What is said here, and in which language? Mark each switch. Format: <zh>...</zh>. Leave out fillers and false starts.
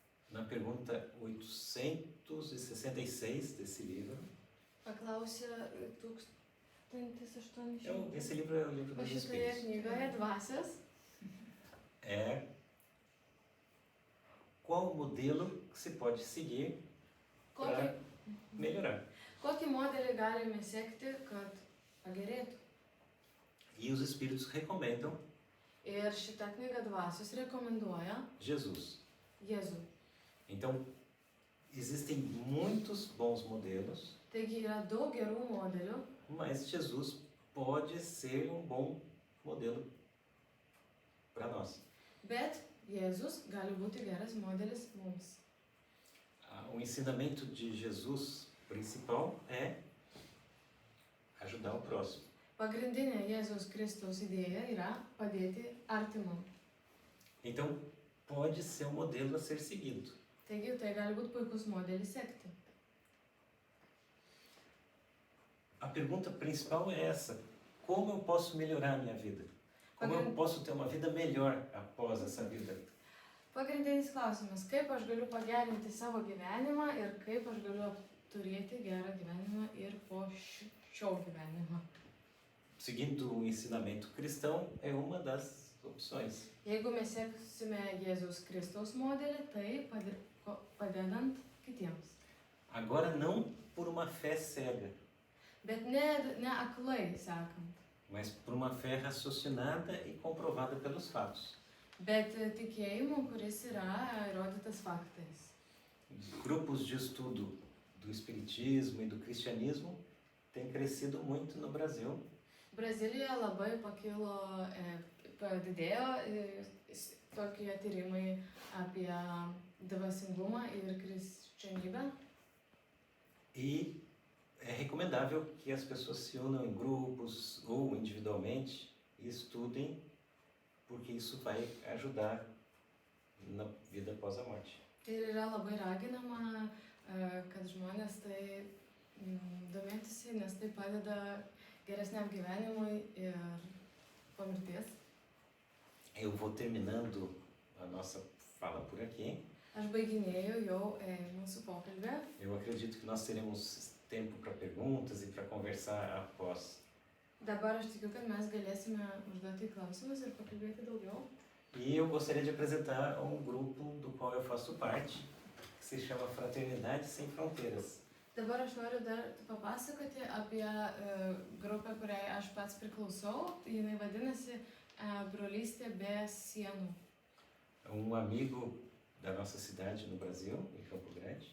<pt>Na pergunta 866 desse livro.</pt> <lt>Paklausė 1800.</lt> <pt>Esse livro é o livro O dos</pt> <lt>šitoje</lt> <pt>Espíritos.</pt> <lt>knygoje dvasios.</lt> <pt>É qual o modelo que se pode seguir para melhorar.</pt> <lt>Kokį modelį galime sekti, kad pagerėtų?</lt> <pt>E os Espíritos recomendam</pt> <lt>Ir šitą knygą dvasios rekomenduoja</lt> <pt>Jesus.</pt> <lt>Jėzų.</lt> <pt>Então, existem muitos bons modelos,</pt> <lt>Taigi yra daug gerų modelių,</lt> <pt>mas Jesus pode ser um bom modelo para nós.</pt> <lt>bet Jėzus gali būti geras modelis mums.</lt> <pt>O ensinamento de Jesus principal é ajudar o próximo.</pt> <lt>Pagrindinė Jėzaus Kristaus idėja yra padėti artimam.</lt> <pt>Então, pode ser um modelo a ser seguido.</pt> <lt>Taigi tai gali būti puikus modelis sekti.</lt> <pt>A pergunta principal é essa: como eu posso melhorar a minha vida? Como eu posso ter uma vida melhor após essa vida?</pt> <lt>Pagrindinis klausimas, kaip aš galiu pagerinti savo gyvenimą ir kaip aš galiu turėti gerą gyvenimą ir po šio gyvenimo.</lt> <pt>Seguindo o ensinamento cristão é uma das opções.</pt> <lt>Jeigu mes seksime Jėzaus Kristaus modelį, tai padedant kitiems.</lt> <pt>Agora não por uma fé cega,</pt> <lt>Bet ne aklai sekant,</lt> <pt>mas por uma fé raciocinada e comprovada pelos fatos.</pt> <lt>bet tikėjimu, kuris yra įrodytas faktais.</lt> <pt>Grupos de estudo do espiritismo e do cristianismo têm crescido muito no Brasil.</pt> <lt>Brazilijoje labai pakilo, padidėjo tokie tyrimai apie dvasingumą ir krikščionybę.</lt> <pt>E é recomendável que as pessoas se unam em grupos ou individualmente e estudem, porque isso vai ajudar na vida após a morte.</pt> <lt>Ir yra labai raginama, kad žmonės tai domėtųsi, nes tai padeda geresniam gyvenimui ir po mirties.</lt> <pt>Eu vou terminando a nossa fala por aqui.</pt> <lt>Aš baiginėjau jau mūsų pokalbį.</lt> <pt>Eu acredito que nós teremos tempo para perguntas e para conversar após.</pt> <lt>Dabar aš tikiu, kad mes galėsime užduoti klausimus ir pakalbėti daugiau.</lt> <pt>E eu gostaria de apresentar um grupo do qual eu faço parte, que se chama Fraternidade Sem Fronteiras.</pt> <lt>Dabar aš noriu dar papasakoti apie grupę, kuriai aš pats priklausau. Jinai vadinasi Brolystė be sienų.</lt> <pt>Um amigo da nossa cidade no Brasil, em Campo Grande,</pt>